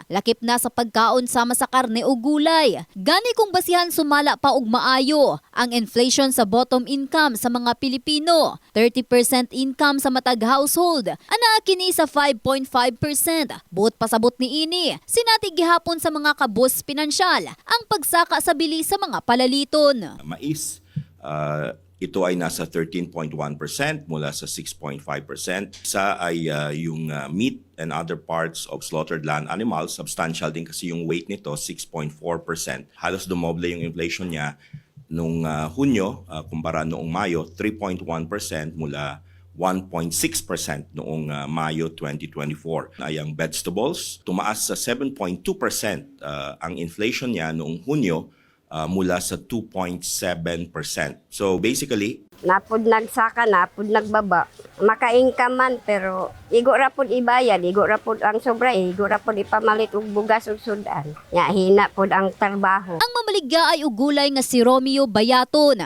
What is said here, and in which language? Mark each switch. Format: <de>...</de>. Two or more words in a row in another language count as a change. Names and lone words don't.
<ceb>Lakip na sa pagkaon sama sa karne o gulay. Gani kung basihan sumala pa og maayo ang inflation sa bottom income sa mga Pilipino. 30% income sa matag household. Ana kini sa 5.5%. Buot pasabot ni ini, sinati gihapon sa mga kabus pinansyal ang pagsaka sa bili sa mga palaliton. Mais,</ceb> <tl>ito ay nasa 13.1% mula sa 6.5%. Isa ay yung</tl> <en>meat and other parts of slaughtered land animals.</en> <tl>Substantial din kasi yung weight nito, 6.4%. Halos dumoble yung inflation niya nung Hunyo kumpara noong Mayo, 3.1% mula 1.6% noong Mayo 2024. Ay ang vegetables, tumaas sa 7.2% ang inflation niya noong Hunyo mula sa 2.7%.</tl> <en>So basically,</en> <ceb>napud nagsaka, napud nagbaba. Maka-income man pero igo ra pud ibayad, igo ra pud ang sobra, igo ra pud ipamalit og bugas ug sudan. Nya hina pud ang trabaho. Ang mamaligya ay ugulay nga si Romeo Bayaton.</ceb>